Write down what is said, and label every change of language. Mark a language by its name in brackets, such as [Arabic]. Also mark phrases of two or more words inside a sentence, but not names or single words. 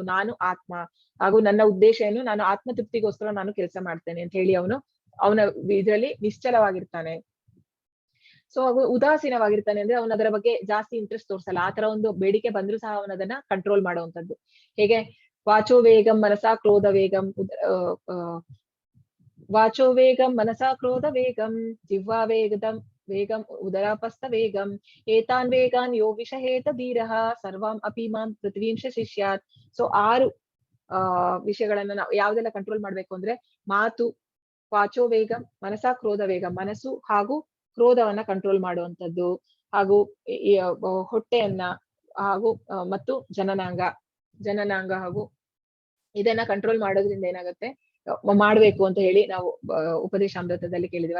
[Kannada] ನಾನು ಆತ್ಮ, ಹಾಗೂ ನನ್ನ ಉದ್ದೇಶ ಏನು, ನಾನು ಆತ್ಮ ತೃಪ್ತಿಗೋಸ್ಕರ ನಾನು ಕೆಲಸ ಮಾಡ್ತೇನೆ ಅಂತ ಹೇಳಿ ಅವನ ಇದರಲ್ಲಿ ನಿಶ್ಚಲವಾಗಿರ್ತಾನೆ. ಸೊ ಉದಾಸೀನವಾಗಿರ್ತಾನೆ ಅಂದ್ರೆ ಅವನ ಅದರ ಬಗ್ಗೆ ಜಾಸ್ತಿ ಇಂಟ್ರೆಸ್ಟ್ ತೋರ್ಸಲ್ಲ. ಆತರ ಒಂದು ಬೇಡಿಕೆ ಬಂದ್ರೂ ಸಹ ಅವನದನ್ನ ಕಂಟ್ರೋಲ್ ಮಾಡುವಂತದ್ದು. [Sanskrit] ಹೇಗೆ ವಾಚೋ ವೇಗಂ ಮನಸಾ ಕ್ರೋಧ ವೇಗಂ ವಾಚೋ ವೇಗಂ ಮನಸಾ ಕ್ರೋಧ ವೇಗಂ ಜಿಹ್ವಾ ವೇಗಂ ಉದರಾಪಸ್ಥ ವೇಗಂ ಏತಾನ್ ವೇಗಾನ್ ಯೋ ವಿಷಹೇತ ಧೀರಃ ಸರ್ವಾಂ ಅಪಿ ಮಾಂ ಪೃಥ್ವೀಂಶ ಶಿಷ್ಯಾತ್. [Kannada] ಸೊ 6 ವಿಷಯಗಳನ್ನ ನಾವು ಯಾವ್ದೆಲ್ಲ ಕಂಟ್ರೋಲ್ ಮಾಡ್ಬೇಕು ಅಂದ್ರೆ ಮಾತು, [Sanskrit] ವಾಚೋ ವೇಗಂ ಮನಸಾ ಕ್ರೋಧ ವೇಗಂ, [Kannada] ಮನಸ್ಸು ಹಾಗೂ ಕ್ರೋಧವನ್ನ ಕಂಟ್ರೋಲ್ ಮಾಡುವಂತದ್ದು, ಹಾಗೂ ಹೊಟ್ಟೆಯನ್ನ ಹಾಗೂ ಮತ್ತು ಜನನಾಂಗ ಹಾಗೂ ಇದನ್ನ ಕಂಟ್ರೋಲ್ ಮಾಡೋದ್ರಿಂದ ಏನಾಗುತ್ತೆ ಮಾಡ್ಬೇಕು ಅಂತ ಹೇಳಿ ನಾವು ಉಪದೇಶಾಮೃತದಲ್ಲಿ ಕೇಳಿದ್ವಿ.